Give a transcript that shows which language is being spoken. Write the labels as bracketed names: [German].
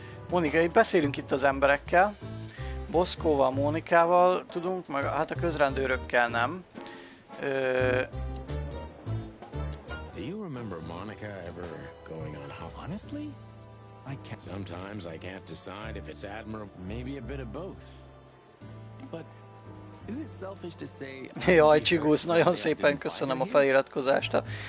[Hungarian] Monika, beszélünk itt az emberekkel. Boszkóval, Mónikával tudunk, meg hát a közrendőrökkel nem. [English] Do you remember Monica ever going on holiday? Honestly, I can't. Sometimes I can't decide if it's admirable. Maybe a bit of both. But is it selfish to say? [Hungarian] Jaj, Csigusz, nagyon szépen köszönöm a feliratkozást.